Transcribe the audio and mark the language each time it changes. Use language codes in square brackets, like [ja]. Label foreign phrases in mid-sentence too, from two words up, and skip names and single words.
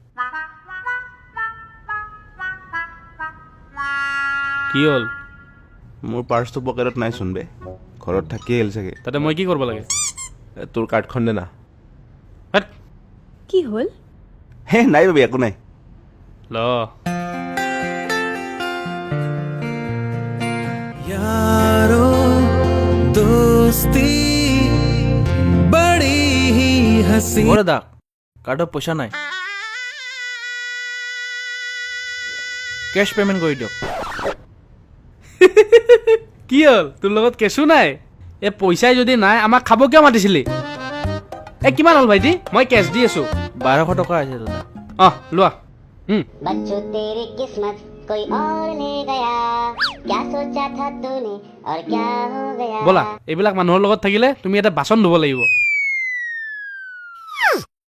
[as] কি হ'ল মোৰ পাৰ্চটো পকেটত নাইচোন বে ঘৰত থাকিয়ে আহিল চাগে তাতে মই কি কৰিব লাগে তোৰ কাৰ্ডখন দে না হেৎ, কি হ'ল হে নাই বেবী একো নাই ল [hi] यारो दोस्ती बड़ी ही हसी [as] দাদা কাৰ্ডত পইচা নাই [en] cash payment [as] কৰি দিয়ক কি হ'ল তোৰ লগত কেঁচু নাই এই পইচাই যদি নাই আমাক খাব কিয় মাতিছিলি কিমান হ'ল ভাইটি মই কেছ দি আছো 1200 টকা আছে দাদা লোৱা [hi] बच्चों तेरी किस्मत कोई और ले गया क्या सोचा था तूने और क्या हो गया [as] ব'লা এইবিলাক মানুহৰ লগত থাকিলে তুমি এটা বাচন ধুব লাগিব